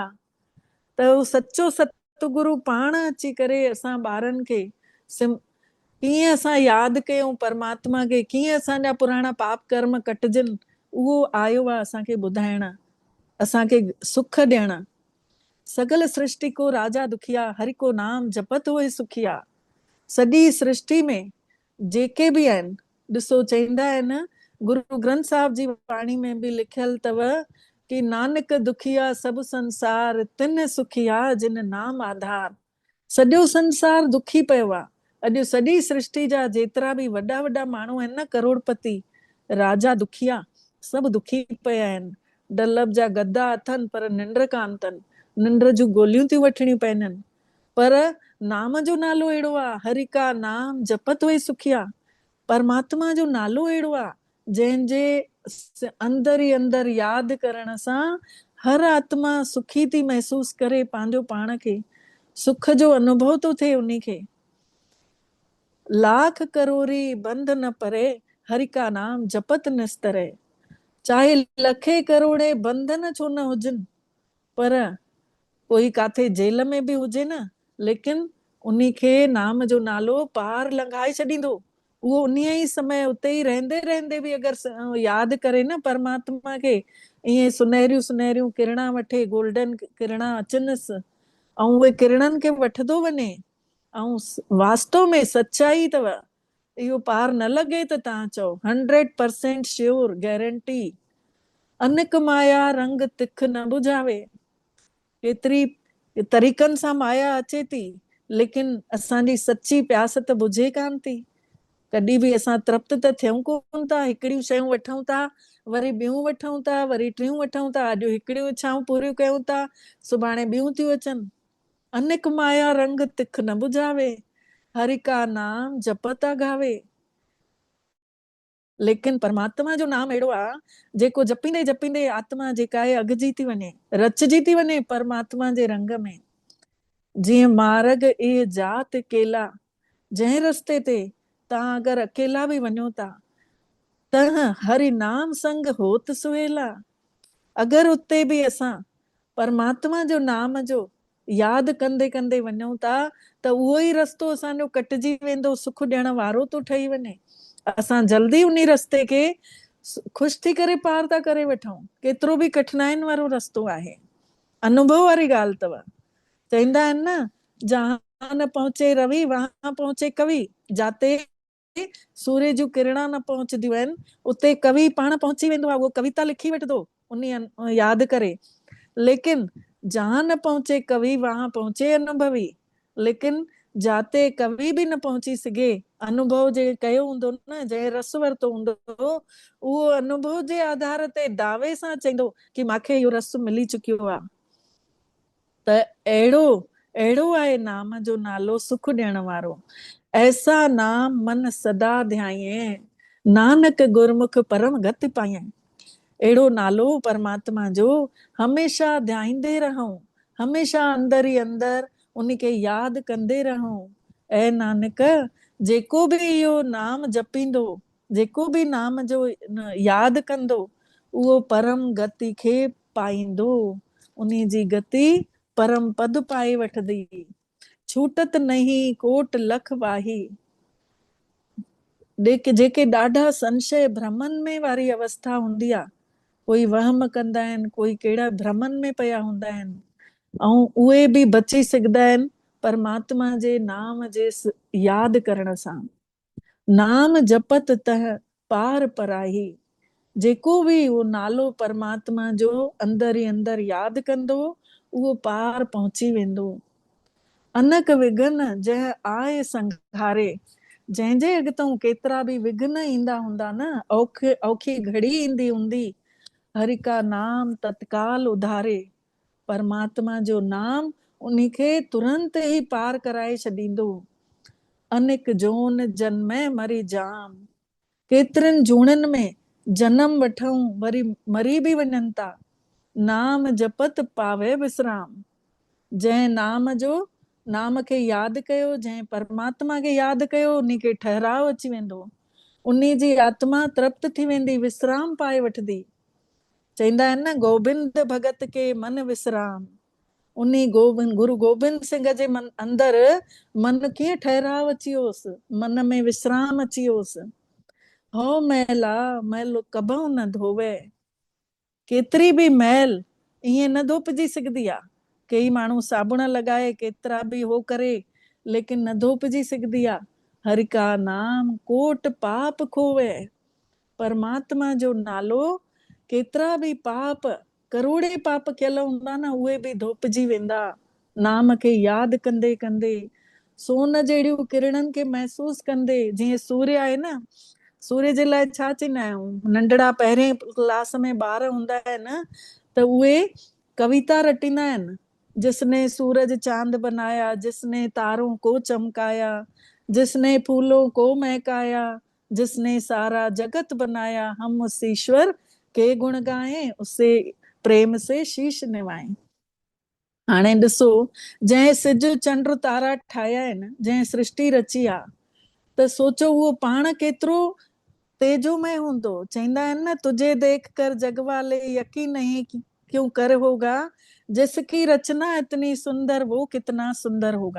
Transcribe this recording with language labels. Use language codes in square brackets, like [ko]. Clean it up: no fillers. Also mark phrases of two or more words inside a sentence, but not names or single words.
[sd] त उहो सचो सतगुरु पाण अची करे असां ॿारनि खे कीअं असां यादि कयूं परमात्मा खे, कीअं असांजा पुराणा पाप कर्म कटजनि, उहो आयो आहे असांखे ॿुधाइण, असांखे सुख ॾियण। [pa] ਸਗਲ ਸ੍ਰਿਸ਼ਟਿ ਕੋ ਰਾਜਾ ਦੁਖੀਆ, ਹਰਿ ਕੋ ਨਾਮ ਜਪਤ ਹੁਏ ਸੁਖੀਆ। [sd] सॼी सृष्टि में जेके बि आहिनि, ॾिसो चईंदा आहिनि गुरु ग्रंथ साहिब जी वाणी में बि लिखियल अथव कि [pa] ਨਾਨਕ ਦੁਖੀਆ ਸਭ ਸੰਸਾਰ, ਤਿਨ ਸੁਖੀਆ ਜਿਨ ਨਾਮ ਆਧਾਰ। [sd] सॼो संसार दुखी पियो आहे। अॼु सॼी सृष्टि जा जेतिरा बि वॾा वॾा माण्हू आहिनि न, करोड़पति राजा दुखिया, सभु दुखी पिया आहिनि। डल्लभ जा गद्दा अथनि पर निंड कान अथनि, निंड जूं गोलियूं थियूं वठणियूं पवनि। पर नाम जो नालो अहिड़ो आहे, [pa] ਹਰਿ ਕਾ ਨਾਮ ਜਪਤ ਹੁਏ ਸੁਖੀਆ। [sd] परमात्मा जो नालो अहिड़ो आहे जंहिंजे अंदरि ई अंदरि यादि करण सां हर आत्मा सुखी थी महसूस करे, पंहिंजो पाण खे सुख जो अनुभव थो थिए उन्ही खे। [pa] ਲਾਖ ਕਰੋੜੀ ਬੰਧ ਨ ਪਰੇ, ਹਰਿ ਕਾ ਨਾਮ ਜਪਤ ਨਿਸਤਰੇ। [sd] चाहे लखे करोड़े बंधन छो न हुजनि, पर कोई काथे जेल में बि हुजे न, लेकिन उन्ही खे नाम जो नालो पार लंघाए छॾींदो। उहो उन ई समय उते ई रहंदे रहंदे बि अगरि यादि करे न परमात्मा खे, ईअं सुनहरियूं सुनहरियूं किरणा वठे, गोल्डन किरणा अचनसि, ऐं उहे किरणनि खे वठंदो वञे, ऐं वास्तव में सच्चाई अथव। इहो पार न लॻे त तव्हां चओ [en] 100% sure, guarantee. [pa] ਅਨਕ ਮਾਇਆ ਰੰਗ ਤਿਖ ਨ ਬੁਝਾਵੇ। [sd] केतिरी तरीक़नि सां माया अचे थी, लेकिन असांजी सची प्यास त बुझे कान थी। कॾहिं बि असां तृप्त त थियूं कोन था, हिकिड़ियूं शयूं वठूं था, वरी ॿियूं वठूं था, वरी टियूं वठूं था, अॼु हिकिड़ियूं इच्छाऊं पूरियूं कयूं था, सुभाणे ॿियूं थियूं अचनि। [pa] ਅਨਕ ਮਾਇਆ ਰੰਗ ਤਿਖ ਨ ਬੁਝਾਵੇ, ਹਰਿ ਕਾ ਨਾਮ ਜਪਤਾ ਗਾਵੇ। [sd] लेकिन परमात्मा जो नाम अहिड़ो आहे जेको जपींदे जपींदे आत्मा जेका आहे अघिजी थी वञे, रचजी थी वञे परमात्मा जे रंग में। [pa] ਜੀਅੰ ਮਾਰਗ ਏ ਜਾਤ ਕੇਲਾ, [sd] जंहिं रस्ते ते तव्हां अगरि अकेला बि वञो था त [pa] ਹਰਿ ਨਾਮ ਸੰਗ ਹੋਤ ਸੁਹੇਲਾ। [sd] अगरि उते बि असां परमात्मा जो नाम जो यादि कंदे कंदे वञूं था त उहो ई रस्तो असांजो कटिजी वेंदो, सुख ॾियण वारो थो ठही वञे। असां जल्दी उन रस्ते खे ख़ुशि थी करे पार था करे वठूं, केतिरो बि कठिनाइनि वारो रस्तो आहे। अनुभव वारी ॻाल्हि अथव। चईंदा आहिनि न, [hi] जहां न पहुचे रवि वहां पहुचे कवि। [sd] जाते सूर्य जूं किरणा न पहुचंदियूं आहिनि, उते कवि पाण पहुची वेंदो आहे, उहो कविता लिखी वठंदो उन यादि करे। [hi] लेकिन जहां न पहुचे कवि वहां पहुचे अनुभवी। [sd] लेकिन जाते कवि बि न पहुची सघे, अनुभव जे कयो हूंदो न, जंहिं रस वरितो हूंदो, उहो अनुभव जे आधार ते दावे सां चईंदो कि मूंखे इहो रस मिली चुकियो आहे। त अहिड़ो आहे नाम जो नालो सुख ॾियण वारो। [pa] ਐਸਾ ਨਾਮ ਮਨ ਸਦਾ ਧਿਆਏ, ਨਾਨਕ ਗੁਰਮੁਖ ਪਰਮ ਗਤਿ ਪਾਏ। [sd] अहिड़ो नालो परमात्मा जो हमेशा ध्याईंदे रहूं, हमेशा अंदर ई अंदर उनखे यादि कंदे रहूं। ऐं नानक, जेको बि इहो नाम जपींदो, जेको बि नाम जो यादि कंदो, उहो परम गति खे पाईंदो। उन जी गति परम पद पाए वठंदी। [pa] ਛੂਟਤ ਨਹੀਂ ਕੋਟ ਲਖ ਵਾਹੀ। [sd] जेके ॾाढा संशय भ्रमनि में वारी अवस्था हूंदी आहे, कोई वहम कंदा आहिनि, कोई कहिड़ा भ्रमनि में पिया हूंदा आहिनि, ऐं उहे बि बची सघंदा आहिनि परमात्मा जे नाम जे यादि करण सां। [pa] ਨਾਮ ਜਪਤ ਤਹ ਪਾਰ ਪਰਾਹੀ। [sd] जेको बि उहो नालो परमात्मा जो अंदर ई अंदर यादि कंदो, उहो पार पहुची वेंदो। [pa] ਅਨਕ ਵਿਘਨ ਜੰਹਿੰ ਆਏ ਸੰਘਾਰੇ। [sd] जंहिंजे अॻितां केतिरा बि विघन ईंदा हूंदा न, औखी घड़ी ईंदी हूंदी, [pa] ਹਰਿ ਕਾ ਨਾਮ ਤਤਕਾਲ ਉਧਾਰੇ। [sd] परमात्मा जो नाम उनखे तुरंत ई पार कराए छॾींदो। [pa] ਅਨਿਕ ਜੋਨ ਜਨਮੈ ਮਰੀ ਜਾਮ। [sd] केतिरनि जूणनि में जनम वठूं, वरी मरी बि वञनि था। [pa] ਨਾਮ ਜਪਤ ਪਾਵੇ ਵਿਸ਼ਰਾਮ। [sd] जंहिं नाम जो, नाम खे यादि कयो, जंहिं परमात्मा खे यादि कयो, उनखे ठहराव अची वेंदो। उन जी आत्मा तृप्त थी वेंदी, विश्राम पाए वठंदी। चईंदा आहिनि न, [pa] ਗੋਬਿੰਦ ਭਗਤ ਕੇ ਮਨ ਵਿਸ਼ਰਾਮ। [sd] उन गोबिंद, गुरु गोबिंद सिंह जे मन अंदर मन कीअं ठहराव अची वियोसि, मन में विश्राम अची वियोसि। [pa] ਹੋ ਮੈਲਾ ਮੈਲ ਕਬਹੂ ਨ ਧੋਵੇ। [sd] केतिरी बि मैल ईअं न धोपजी सघंदी आहे। कई माण्हू साबुण लॻाए, केतिरा बि हो करे, लेकिन न धोपजी सघंदी आहे। [pa] ਹਰਿ ਕਾ ਨਾਮ ਕੋਟ ਪਾਪ ਖੋਵੇ। [sd] परमात्मा जो नालो केतिरा बि पाप, करोड़े पाप कयल हूंदा न, उहे बि धोपजी वेंदा नाम खे यादि कंदे कंदे। सोन जहिड़ियूं किरणनि खे महसूस कंदे। जीअं सूर्य आहे न, सूर्य जे लाइ छा चईंदा आहियूं, नंढड़ा पहिरें क्लास में ॿार हूंदा आहिनि त उहे कविता रटींदा आहिनि, [hi] जिसने सूरज चांद बनाया, जिसने तारों को चमकाया, जिसने फूलों को महकाया, जिसने सारा जगत बनाया, हम उस ईश्वर के गुण गाएं, उसे प्रेम से शीश निवाएं। [sd] हाणे ॾिसो, जंहिं सिज चंड तारा ठाहिया आहिनि, जंहिं सृष्टि रची आहे, त सोचो उहो पाण केतिरो तेजोमय हूंदो। चईंदा आहिनि न, [hi] तुझे देख कर जग वाले यकीन नहीं क्यों कर होगा, जिसकी रचना इतनी सुंदर वो कितना सुंदर होगा।